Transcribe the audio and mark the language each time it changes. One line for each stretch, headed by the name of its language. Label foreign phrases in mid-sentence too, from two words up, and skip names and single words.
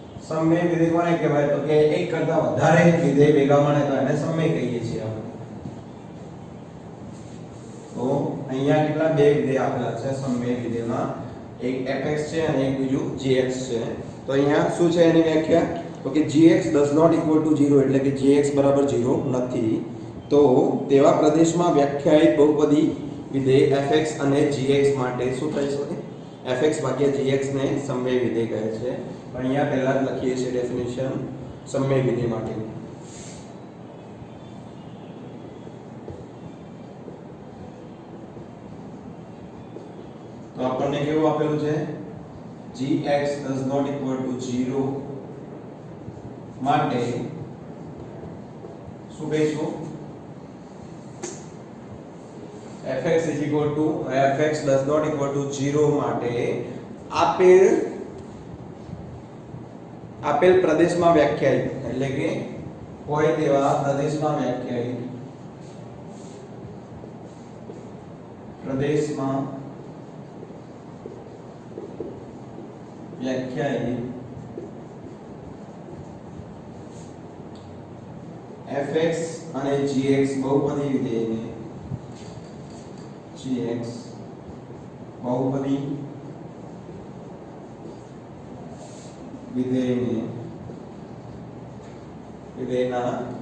Gujarati: સમમેય વિધેય કોને કહેવાય? તો કે એક કરતા વધારે વિધેય ભેગા મળે તો એને સમમેય કહીએ છીએ આપણે. તો અહીંયા કેટલા બે વિધેય આપેલા છે સમમેય વિધેયમાં, એક fx છે અને એક બીજું gx છે. તો અહીંયા શું છે એની વ્યાખ્યા? તો કે
English: gx does not equal to 0
Gujarati: એટલે કે gx બરાબર 0 નથી. તો તેવા પ્રદેશમાં વ્યાખ્યાયિત બહુપદી વિધેય fx અને gx માટે શું થઈ શકે? fx ભાગ્યા gx ને સમમેય વિધેય કહે છે. અહીંયા પહેલા જ લખીએ છીએ ડેફિનેશન સમમેય વિધેય માટે. તો આપણને કેવું આપેલું છે?
English: gx does not equal to 0
Gujarati: માટે શું કહીશું?
English: fx does not equal to 0
Gujarati: માટે આપેલ પ્રદેશમાં વ્યાખ્યાયિત એટલે કે કોઈ તેવા પ્રદેશમાં વ્યાખ્યાયિત fx અને gx બહુપદી વિધેયને વિધેયના